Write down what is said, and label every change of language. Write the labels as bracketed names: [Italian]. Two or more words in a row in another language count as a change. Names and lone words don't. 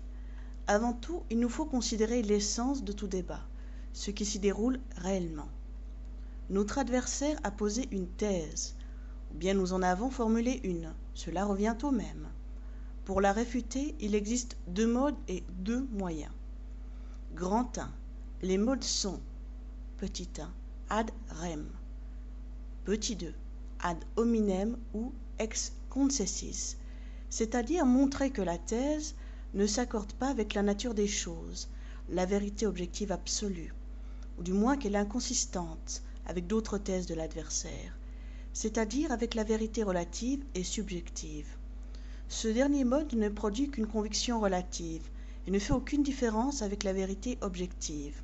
[French] Avant tout, il nous faut considérer l'essence de tout débat, ce qui s'y déroule réellement. Notre adversaire a posé une thèse, ou bien nous en avons formulé une, cela revient au même. Pour la réfuter, il existe deux modes et deux moyens. Grand 1. Les modes sont petit 1. [Latin] Ad rem. [French] Petit 2. [Latin] Ad hominem [French] ou [Latin] ex concessis, [French] c'est-à-dire montrer que la thèse ne s'accorde pas avec la nature des choses, la vérité objective absolue, ou du moins qu'elle est inconsistante avec d'autres thèses de l'adversaire, c'est-à-dire avec la vérité relative et subjective. Ce dernier mode ne produit qu'une conviction relative et ne fait aucune différence avec la vérité objective.